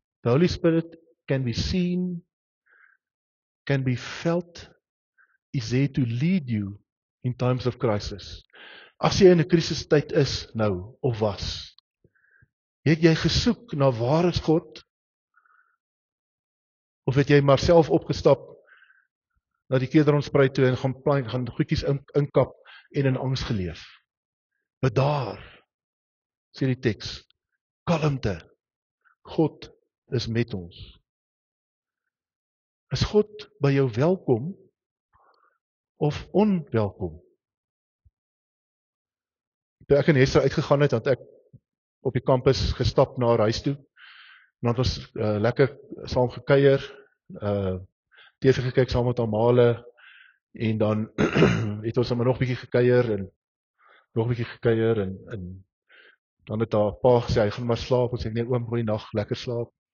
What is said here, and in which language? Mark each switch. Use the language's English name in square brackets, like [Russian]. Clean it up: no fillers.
[English] The Holy Spirit can be seen, can be felt, is there to lead you in times of crisis. [Afrikaans] As jy in 'n krisistyd is nou, of was, het jy gesoek na waar is God? Of het jy maar self opgestap na die Kederonspruit toe en gaan goedjies inkap en in angs geleef? Bedaar, sê die teks, kalmte, God is met ons. Is God by jou welkom of onwelkom? Toe ek in Hester uitgegaan het, het ek op die kampus gestap na huis toe. En dan was lekker saam gekuier, TV gekyk saam met Amale, en dan het ons maar nog 'n bietjie gekuier en nog 'n bietjie gekuier en dan het haar pa gesê hy gaan maar slaap, en sê nee oom, goeie nag, lekker slaap.